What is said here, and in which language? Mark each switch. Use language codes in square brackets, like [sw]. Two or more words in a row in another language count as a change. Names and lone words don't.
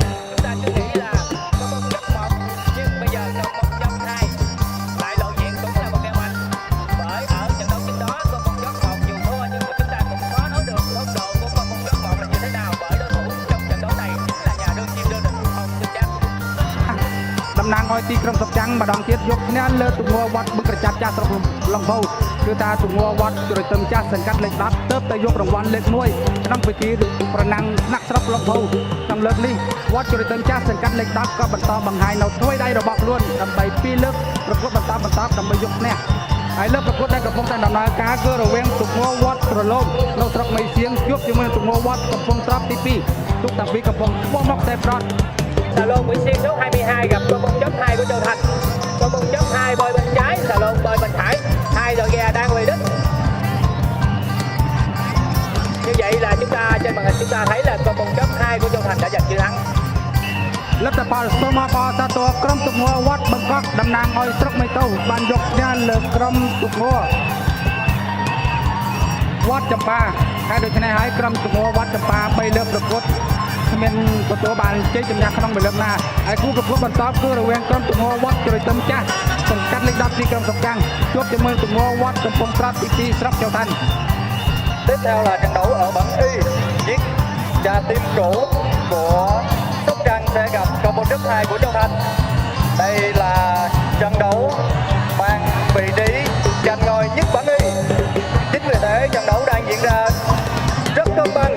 [vi] Chúng ta cứ nghĩ là con phong chớp 1, nhưng bây giờ con phong chớp 2 lại lộ diện cũng là một ghe mạnh. Bởi ở trận đấu trước đó con phong chớp 1 dù thua nhưng mà chúng ta cũng khó nói được phong độ của con phong chớp 1 là như thế nào, bởi đối thủ trong trận đấu này là nhà đương kim đương địch Hồng Tư Trắng. [km] តំណាងឲ្យទីក្រុងសុកចាំងម្ដងទៀតយកឈ្នះលើទំនួលវត្តបឹងក្រចាប់ចាស់ស្រុកឡុងភៅគឺថាទំនួលវត្តជ្រោយទឹមចាស់សង្កាត់លេខ10ទើបតែយករង្វាន់លេខ1ក្នុងពិធីប្រណាំងស្នាក់ស្រុកឡុងភៅក្នុងលើកនេះវត្តជ្រោយទឹមចាស់សង្កាត់លេខ10ក៏បន្តបង្ហាញនៅថ្វីដៃរបស់ខ្លួនដើម្បីពីរលើកប្រកួតបន្តដើម្បីយកឈ្នះហើយលើកប្រកួតដែលកំពុងតែដំណើរការគឺរវាងទំនួលវត្តក្រឡូមនៅស្រុកមីសៀងជួបជាមួយទំនួលវត្តកំពង់ត្រាប់ទី2ទុកតាពីកំពុងឆ្ពោះមកតែប្រត់ [vi] Xà lôn Nguyễn Xuyên số 22 gặp con phong chớp 2 của Châu Thành. Con phong chớp 2 bơi bên trái, xà lôn bơi bên phải. Hai đội ghe đang về đích. Như vậy là chúng ta trên màn hình chúng ta thấy là con phong chớp 2 của Châu Thành đã giành chiến thắng. [km] លទ្ធផលសូមអបអរសាទរក្រុមទំនួលវត្តបង្កក់តំណាងឲ្យស្រុកមេតូបានយកឈ្នះលើក្រុមទំនួលវត្តចម្ប៉ាហើយដូច្នេះហើយក្រុមទំនួលវត្តចម្ប៉ា3លើកប្រកួតគ្មានទទួលបានជ័យជំនះក្នុងមួយលើកណាហើយគូប្រកួតបន្តគឺរវាងក្រុមទំនួលវត្តជ្រោយទឹមចាស់សង្កាត់លេខ10ទីក្រុងសុកចាំងជួបជាមួយទំនួលវត្តកំពង់ត្រាប់ទី2ស្រុក châu thành. [vi] Tiếp theo là trận đấu ở bảng Y, chiếc trà tim cũ của Sóc Trăng sẽ gặp con phong chớp 2 của Châu Thành. Đây là trận đấu mang vị trí giành ngôi nhất bảng Y. Chính vì thế trận đấu đang diễn ra rất công bằng.